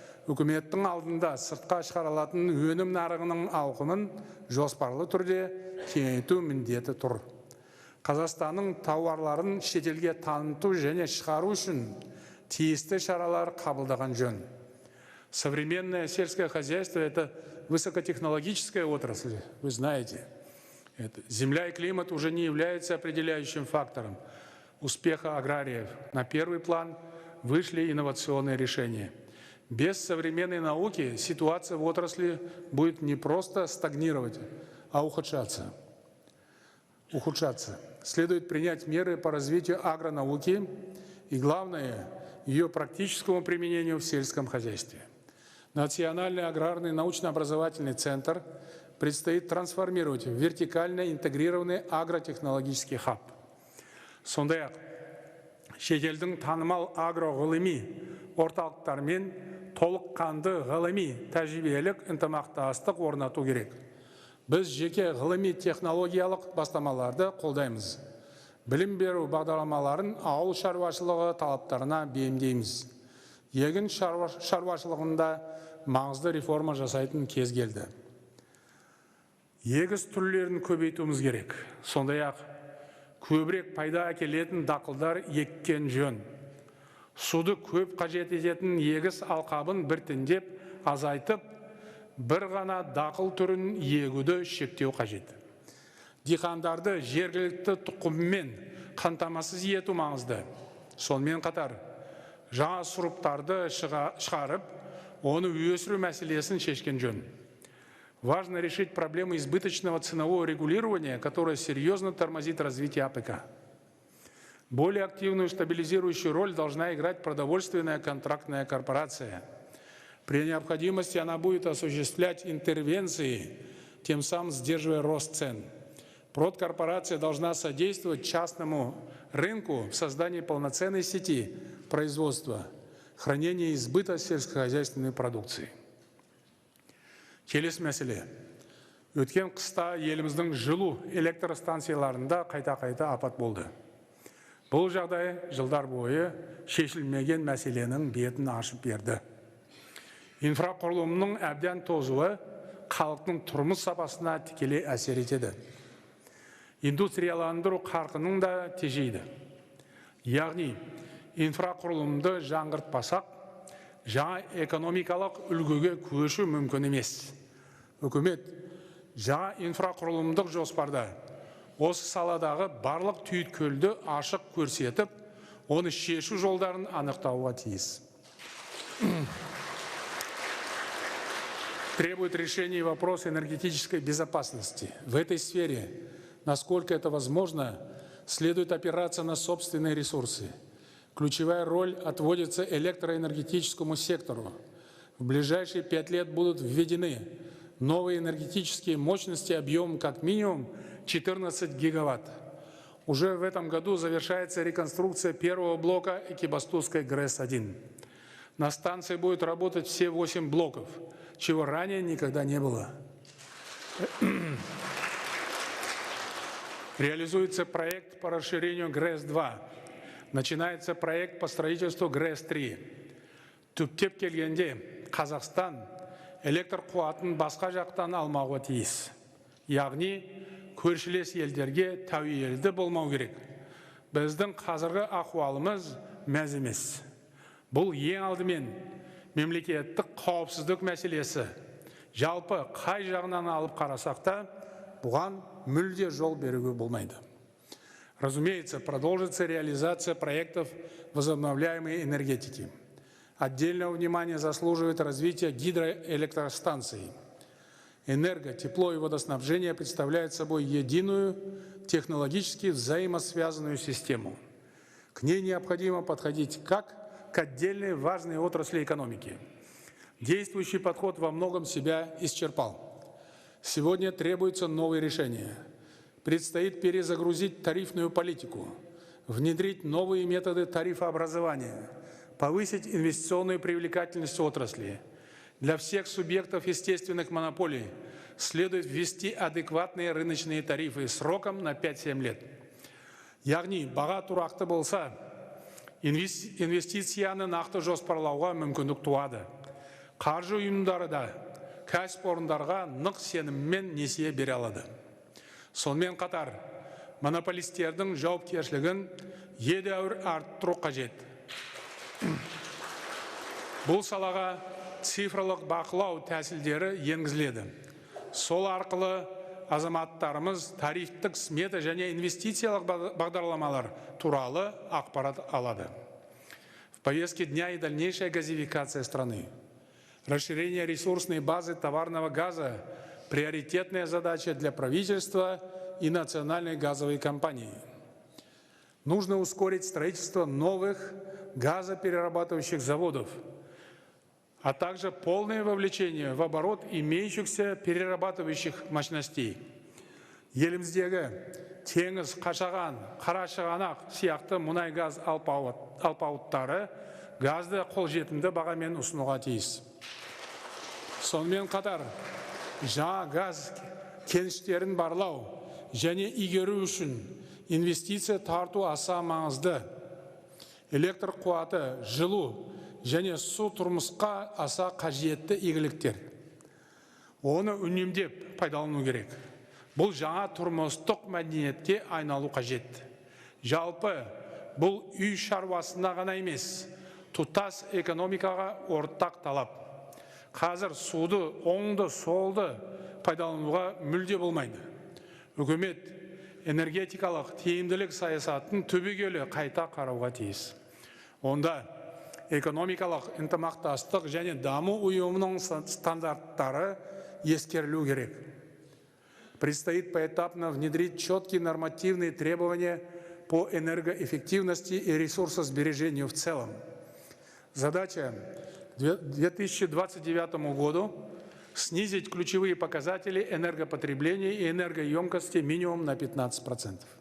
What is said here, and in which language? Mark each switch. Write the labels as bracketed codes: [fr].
[kk] Үкіметтің алдында сыртқа шығарылатын өнім нарығының ауқымын жоспарлы түрде кеңейту міндеті тұр. Қазақстанның тауарларын шетелге таныту және шығару үшін тиісті шаралар қабылдаған жөн. [ru] Современное сельское хозяйство – это высокотехнологическая отрасль, вы знаете. Земля и климат уже не являются определяющим фактором успеха аграриев. На первый план вышли инновационные решения. Без современной науки ситуация в отрасли будет не просто стагнировать, а ухудшаться. Следует принять меры по развитию агронауки и, главное, ее практическому применению в сельском хозяйстве. Национальный аграрный научно-образовательный центр предстоит трансформировать в вертикально интегрированный агротехнологический хаб. [kk] Сондай-ақ, шетелдің танымал агроғылыми орталықтармен толыққанды ғылыми тәжірибелік ынтымақтастық орнату керек. Біз жеке ғылыми технологиялық бастамаларды қолдаймыз. Білім беру бағдарламаларын ауыл шаруашылығы талаптарына бейімдейміз. Егін шаруашылығында маңызды реформа жасайтын кез келді. Егіс түрлерін көбейтуіміз керек. Сондай-ақ, көбірек пайда әкелетін дақылдар еккен жөн. Суды көп қажет ететін егіс алқабын біртіндеп азайтып, бір ғана дақыл түрін егуді шектеу қажет. Диқандарды жергілікті тұқыммен қамтамасыз ету маңызды. Сонымен қатар, жаңа сұрыптарды шығарып, оны өсіру мәселесін шешкен жөн. [ru] Важно решить проблему избыточного ценового регулирования, которое серьезно тормозит развитие АПК. Более активную стабилизирующую роль должна играть продовольственная контрактная корпорация. При необходимости она будет осуществлять интервенции, тем самым сдерживая рост цен. Продкорпорация должна содействовать частному рынку в создании полноценной сети производства, хранения и сбыта сельскохозяйственной продукции. [kk] Келесі мәселе. Өткен қыста еліміздің жылу электростанцияларында қайта-қайта апат болды. Бұл жағдай жылдар бойы шешілмеген мәселенің бетін ашып берді. Инфрақұрылымның әбден тозуы халықтың тұрмыс сапасына тікелей әсер етеді. Индустрияландыру қарқынын да тежейді. Яғни, инфрақұрылымды жаңғыртпасақ, жаңа экономикалық үлгіге көшу мүмкін емес. Үкімет жаңа инфрақұрылымдық жоспарда осы саладағы барлық түйткілді ашық көрсетіп, оны шешу жолдарын анықтауға тиіс. [ru] Требует решения вопрос энергетической безопасности. В этой сфере, насколько это возможно, следует опираться на собственные ресурсы. Ключевая роль отводится электроэнергетическому сектору. В ближайшие 5 лет будут введены новые энергетические мощности объемом как минимум 14 гигаватт. Уже в этом году завершается реконструкция первого блока Экибастузской ГРЭС-1. На станции будет работать все 8 блоков, чего ранее никогда не было. Реализуется проект по расширению ГРЭС-2. Начинается проект по строительству ГРЭС-3. [kk] Түптеп келгенде, Қазақстан электр қуатын басқа жақтан алмауға тиіс. Яғни, көршілес елдерге тәуелді болмау керек. Біздің қазіргі ахуалымыз мәз емес. Бұл ең алдымен мемлекеттік қауіпсіздік мәселесі. Жалпы қай жағынан алып қарасақ та, бұған мүлде жол беруге болмайды. [ru] Разумеется, продолжится реализация проектов возобновляемой энергетики. Отдельного внимания заслуживает развитие гидроэлектростанций. Энерго, тепло и водоснабжение представляют собой единую, технологически взаимосвязанную систему. К ней необходимо подходить как к отдельной важной отрасли экономики. Действующий подход во многом себя исчерпал. Сегодня требуются новые решения. Предстоит перезагрузить тарифную политику, внедрить новые методы тарифообразования, повысить инвестиционную привлекательность отрасли. Для всех субъектов естественных монополий следует ввести адекватные рыночные тарифы сроком на 5-7 лет. [kk] Яғни, баға тұрақты болса, инвестицияны нақты жоспарлауға мүмкіндік туады. Қаржы ұйымдары да кәсіпорындарға нық сеніммен несие бере алады. Сонымен қатар, монополистердің жауапкершілігін едәуір арттыру қажет. Бұл салаға цифрлық бақылау тәсілдері енгізіледі. Сол арқылы азаматтарымыз тарифтік смета және инвестициялық бағдарламалар туралы ақпарат алады. [ru] В повестке дня и дальнейшая газификация страны. Расширение ресурсной базы товарного газа – приоритетная задача для правительства и национальной газовой компании. Нужно ускорить строительство новых газоперерабатывающих заводов, а также полное вовлечение в оборот имеющихся перерабатывающих мощностей. [kk] Еліміздегі теңіз, Қашаған, Қарашығанақ сияқты мұнай-газ алпауыттары газды қолжетімді бағамен ұсынуға тиіс. Сонымен қатар, жаңа газ кеніштерін барлау және игеру үшін инвестиция тарту аса маңызды. Электр қуаты, жылу және су тұрмысқа аса қажетті игіліктер. Оны үнемдеп пайдалану керек. Бұл жаңа тұрмыстық мәдениетке айналу қажет. Жалпы, бұл үй шаруасына ғана емес, тұтас экономикаға ортақ талап. Қазір суды, оңды, солды пайдалануға мүлде болмайды. Үкімет энергетикалық тиімділік саясатын түбегейлі қайта қарауға тиіс. Онда экономикалық ынтымақтастық және даму ұйымының стандарттары ескерілу керек. [ru] Предстоит поэтапно внедрить четкие нормативные требования по энергоэффективности и ресурсосбережению в целом. Задача к 2029 году снизить ключевые показатели энергопотребления и энергоемкости минимум на 15%.